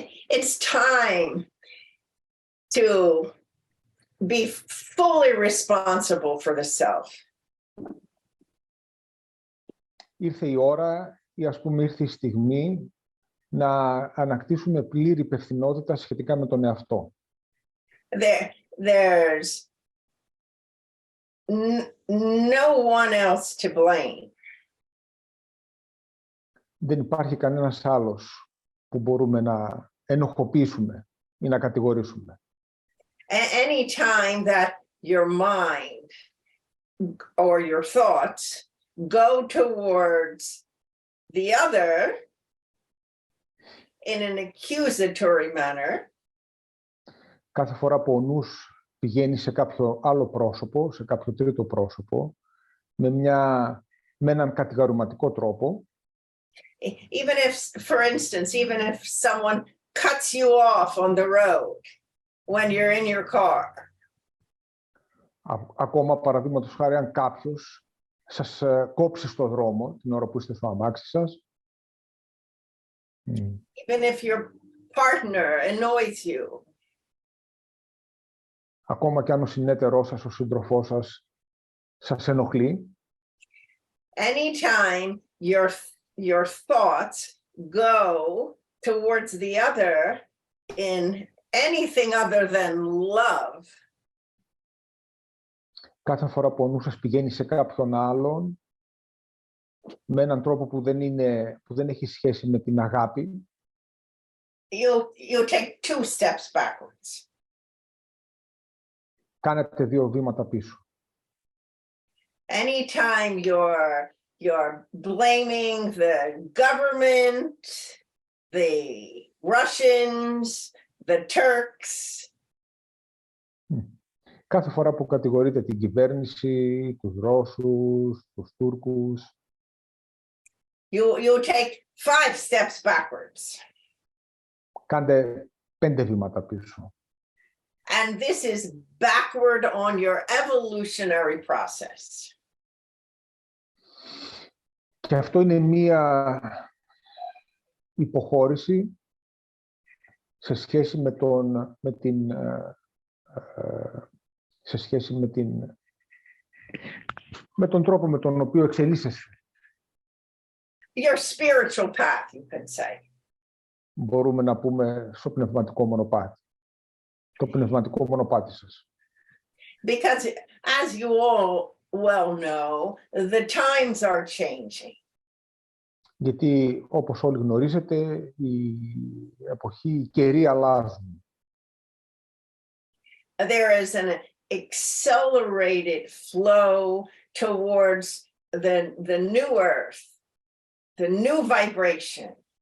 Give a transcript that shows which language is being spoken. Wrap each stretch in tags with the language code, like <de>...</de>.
<en>It's time to be fully responsible for the self.</en> <el>Ήρθε η ώρα ή ας πούμε ήρθε η στιγμή να ανακτήσουμε πλήρη υπευθυνότητα σχετικά με τον εαυτό.</el> <en>There's no one else to blame.</en> <el>Δεν υπάρχει κανένας άλλος που μπορούμε να ενοχοποιήσουμε ή να κατηγορήσουμε.</el> <en>Any time that your mind or your thoughts go towards the other in an accusatory manner,</en> <el>Κάθε φορά που ο νους πηγαίνει σε κάποιο άλλο πρόσωπο, σε κάποιο τρίτο πρόσωπο, με έναν κατηγορηματικό τρόπο,</el> <en>even if, for instance, even if someone cuts you off on the road when you're in your car.</en> <el>Ακόμα, παραδείγματος χάρη, αν κάποιος σας κόψει στο δρόμο την ώρα που είστε στο αμάξι σας.</el> <en>Even if your partner annoys you.</en> <el>Ακόμα και αν ο συνέτερός σας, ο σύντροφός σας, σας ενοχλεί.</el> <en>Anytime your thoughts go towards the other in anything other than love.</en> <el>Κάθε φορά που ο νους σας πηγαίνει σε κάποιον άλλον, με έναν τρόπο που δεν έχει σχέση με την αγάπη,</el> <en>you take 2 steps backwards.</en> <el>Κάνετε 2 βήματα πίσω.</el> <en>Anytime you're blaming the government, the Russians, the Turks.</en> <el>Κάθε φορά που κατηγορείτε την κυβέρνηση, τους Ρώσους, τους Τούρκους,</el> <en>you take 5 steps backwards.</en> <el>Κάντε 5 βήματα πίσω.</el> <en>And this is backward on your evolutionary process.</en> <el>Και αυτό είναι μία υποχώρηση σε σχέση με τον τρόπο με τον οποίο εξελίσσεσαι.</el> <en>Your spiritual path, you could say.</en> <el>Μπορούμε να πούμε στο πνευματικό μονοπάτι. Το πνευματικό μονοπάτι σας.</el> <en>Because as you all well know, the times are changing.</en> <el>Γιατί όπως όλοι γνωρίζετε, η εποχή, οι καιροί αλλάζουν.</el> <en>There is an accelerated flow towards the new earth, the new vibration.</en>